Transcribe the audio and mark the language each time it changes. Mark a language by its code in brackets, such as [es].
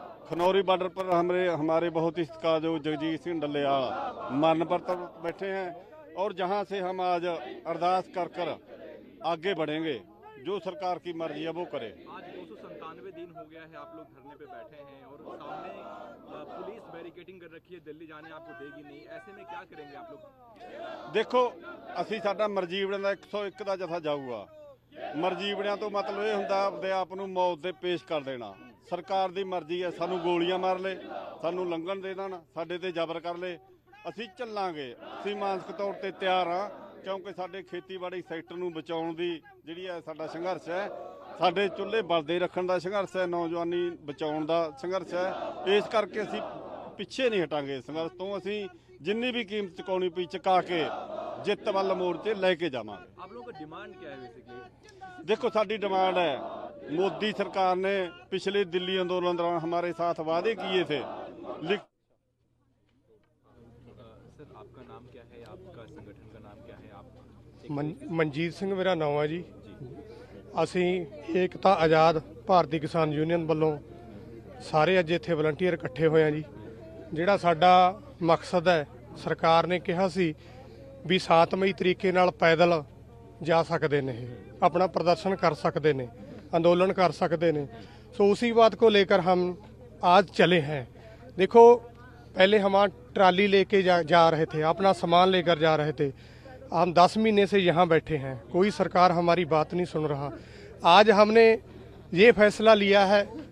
[hi] Khanauri border पर हमारे बहुत इसका जो जगजीत सिंह डल्लेवाल मरण पर तो बैठे हैं और जहां से हम आज अरदास कर कर आगे बढ़ेंगे, जो सरकार की मर्जी है वो करे। आज 297 दिन हो गया है, आप लोग धरने पे बैठे हैं और सामने पुलिस बैरिकेडिंग कर रखी है, दिल्ली जाने आपको देगी नहीं, ऐसे में क्या करेंगे आप लोग? [pa] देखो, ਅਸੀਂ ਸਾਡਾ ਮਰਜੀਵੜਿਆਂ ਦਾ 101 ਦਾ ਜਥਾ ਜਾਊਗਾ। ਮਰਜੀਵੜਿਆਂ ਤੋਂ ਮਤਲਬ ਇਹ ਹੁੰਦਾ ਆਪਦੇ ਆਪ ਨੂੰ ਮੌਤ ਦੇ ਪੇਸ਼ ਕਰ ਦੇਣਾ। ਸਰਕਾਰ ਦੀ ਮਰਜ਼ੀ ਹੈ, ਸਾਨੂੰ ਗੋਲੀਆਂ ਮਾਰ ਲੈ, ਸਾਨੂੰ ਲੰਘਣ ਦੇ ਦੇਣ, ਸਾਡੇ ਤੇ ਜ਼ਬਰ ਕਰ ਲੈ, ਅਸੀਂ ਚੱਲਾਂਗੇ। ਅਸੀਂ ਮਾਨਸਿਕ ਤੌਰ ਤੇ ਤਿਆਰ ਹਾਂ, ਕਿਉਂਕਿ ਸਾਡੇ ਖੇਤੀਬਾੜੀ ਸੈਕਟਰ ਨੂੰ ਬਚਾਉਣ ਦੀ ਜਿਹੜੀ ਹੈ ਸਾਡਾ ਸੰਘਰਸ਼ ਹੈ, ਸਾਡੇ ਚੁੱਲ੍ਹੇ ਬਲਦੇ ਰੱਖਣ ਦਾ ਸੰਘਰਸ਼ ਹੈ, ਨੌਜਵਾਨੀ ਬਚਾਉਣ ਦਾ ਸੰਘਰਸ਼ ਹੈ। ਇਸ ਕਰਕੇ ਅਸੀਂ ਪਿੱਛੇ ਨਹੀਂ ਹਟਾਂਗੇ ਸੰਘਰਸ਼ ਤੋਂ। ਅਸੀਂ जिन्नी भी कीमत चुकानी पई चुका के जित वाल मोर्चे लेके जावांगे। [hi] आप लोगों का डिमांड क्या है बेसिकली? देखो, साडी डिमांड है, मोदी सरकार ने पिछले दिल्ली आंदोलन दौरान हमारे साथ वादे किए थे। सर, आपका नाम क्या है, आपका संगठन का नाम क्या है? आप? मनजीत सिंह मेरा नाम है जी। [pa] ਅਸੀਂ ਏਕਤਾ ਆਜ਼ਾਦ ਭਾਰਤੀ ਕਿਸਾਨ ਯੂਨੀਅਨ ਵੱਲੋਂ ਸਾਰੇ ਅੱਜ ਇੱਥੇ ਵਲੰਟੀਅਰ ਇਕੱਠੇ ਹੋਏ ਆ ਜੀ। ਜਿਹੜਾ ਸਾਡਾ ਮਕਸਦ ਹੈ, ਸਰਕਾਰ ਨੇ ਕਿਹਾ ਸੀ ਵੀ 7 ਮਈ ਤਰੀਕੇ ਨਾਲ ਪੈਦਲ ਜਾ ਸਕਦੇ ਨੇ, अपना प्रदर्शन कर सकते ने, आंदोलन कर सकते ने। [hi] सो उसी बात को लेकर हम आज चले हैं। देखो, पहले हम ट्राली लेके जा रहे थे, अपना सामान लेकर जा रहे थे। हम 10 महीने से यहाँ बैठे हैं, कोई सरकार हमारी बात नहीं सुन रहा। आज हमने ये फैसला लिया है